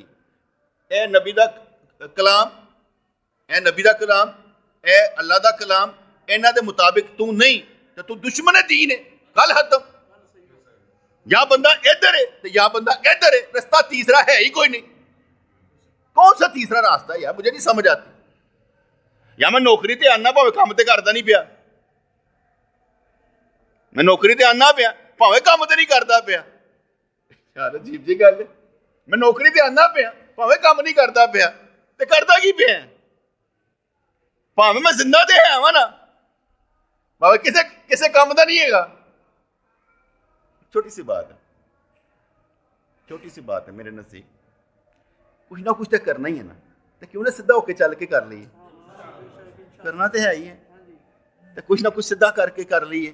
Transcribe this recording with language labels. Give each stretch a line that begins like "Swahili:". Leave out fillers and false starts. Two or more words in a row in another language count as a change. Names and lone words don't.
Punjabi: اے نبی دا کلام، اے نبی دا کلام، اے اللہ دا کلام، انہاں دے مطابق تو نہیں تو تو دشمن دین ہے. گل ختم.
Urdu: یا بندہ ادھر ہے تو یا بندہ ادھر ہے، رستہ تیسرا ہے ہی کوئی نہیں. کون سا تیسرا راستہ ہے یار، مجھے نہیں سمجھ آتی.
Punjabi: یا میں نوکری تے آنا پاوے کام تے کردا نہیں پیا، میں نوکری تے آنا پیا پاوے کام تے نہیں کردا پیا. یار عجیب جی گل ہے، میں نوکری تے آنا پیا پاوے کام نہیں کردا پیا تے کردا کی پیا، پاوے میں زندہ تے ہے وا نا، پاوے کسے کام دا نہیں ہے گا.
Urdu: چھوٹی سی بات ہے، چھوٹی سی بات ہے میرے نزدیک. کچھ نہ کچھ تو کرنا ہی ہے نا، تو کیوں نہ سیدھا ہو کے چل کے کر لیے، کرنا تو ہے ہی ہے، تو کچھ نہ کچھ سیدھا کر کے کر لیے.